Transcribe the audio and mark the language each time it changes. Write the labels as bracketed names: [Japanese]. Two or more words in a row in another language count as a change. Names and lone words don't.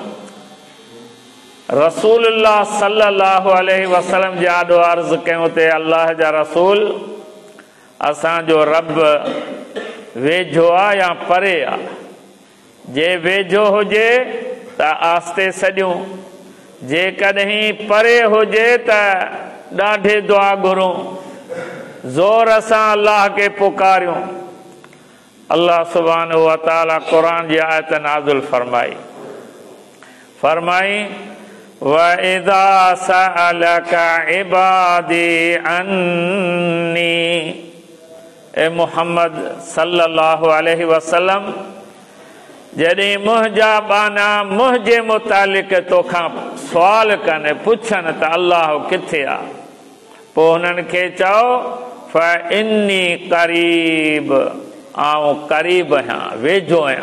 [Sindhi] रसूलुल्लाह [Arabic] صلى الله عليه وسلم [Sindhi] जे आॾो अर्ज़ु कयूं ते अल्लाह जा रसूल, असांजो रब वेझो आहे या परे आहे? जे वेझो हुजे त आस्ते सॼूं, जेकॾहिं परे हुजे त ॾाढे दुआ घुरूं, ज़ोर सां अल्लाह खे पुकारियूं। [Arabic] الله سبحانه وتعالى [Sindhi] क़ुरान जी आयत नाज़िल फरमाई व [Arabic] إذا سألك عبادي عني, ए محمد صلى الله عليه وسلم, [Sindhi] जॾहिं मुंहिंजा बाना मुंहिंजे मुतालिक़ तोखां सुवाल कनि, पुछनि त अल्लाह किथे आहे, पोइ हुननि खे चओ [Arabic] فإني قريب, [Sindhi] आउं क़रीब आहियां, वेझो आहियां।